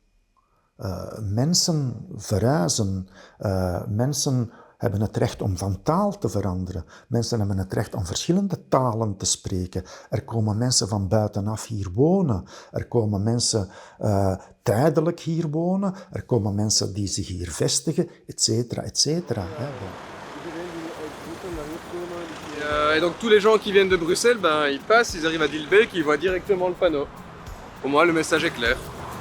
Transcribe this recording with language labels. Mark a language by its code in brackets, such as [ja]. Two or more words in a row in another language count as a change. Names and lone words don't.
[nl] Mensen verhuizen, mensen hebben het recht om van taal te veranderen. Mensen hebben het recht om verschillende talen te spreken. Er komen mensen van buitenaf hier wonen. Er komen mensen tijdelijk hier wonen. Er komen mensen die zich hier vestigen, et cetera, et cetera. [fr] Et donc tous les gens qui viennent de Bruxelles, ben, ils passent, ils arrivent à Dilbeek, ils voient directement le panneau. Au moins le message est clair.